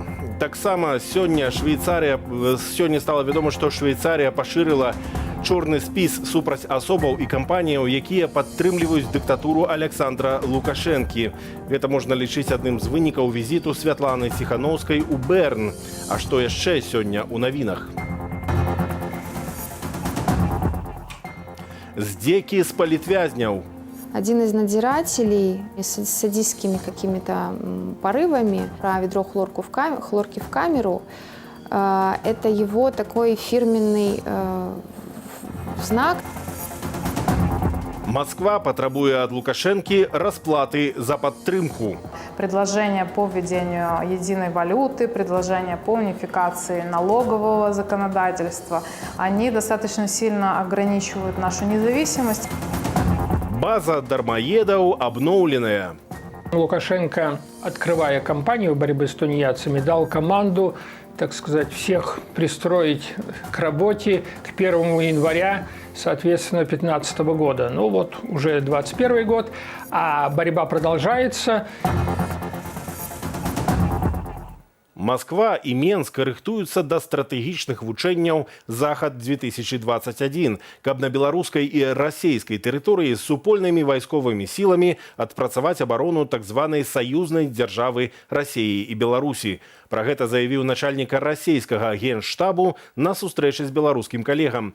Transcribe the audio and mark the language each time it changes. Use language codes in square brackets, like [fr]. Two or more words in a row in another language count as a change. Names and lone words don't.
[be] Таксама сёння стала вядома, што Швейцарія пашырыла чорны спіс супраць асобаў і кампаніяў, якія падтрымліваюць дыктатуру Александра Лукашэнкі. Гэта можна лічыць адным з вынікаў візіту Святланы Ціханаўскай у Берн. А што яшчэ сёння ў навінах? Здзекі з палітвязняў. [ru] Один из надзирателей с садистскими какими-то порывами про ведро хлорки в камеру, это его такой фирменный знак. [be] Москва патрабуе ад Лукашэнкі расплаты за падтрымку. [ru] Предложения по введению единой валюты, предложения по унификации налогового законодательства, они достаточно сильно ограничивают нашу независимость. [be] База дармоедаў обновленная. [ru] Лукашенко, открывая кампанию борьбы с тунеядцами, дал команду, так сказать, всех пристроить к работе к 1 января, соответственно, 2015 года. Ну вот уже 2021 год, а борьба продолжается. [be] Москва і Менск рыхтуюцца да стратэгічных вучэнняў «Захад-2021», каб на беларускай і расійскай тэрыторыі з супольнымі вайсковымі сіламі адпрацаваць абарону так званай саюзнай дзяржавы Расіі і Беларусі. Пра гэта заявіў начальнік расійскага генштабу на сустрэчы з беларускім калегам.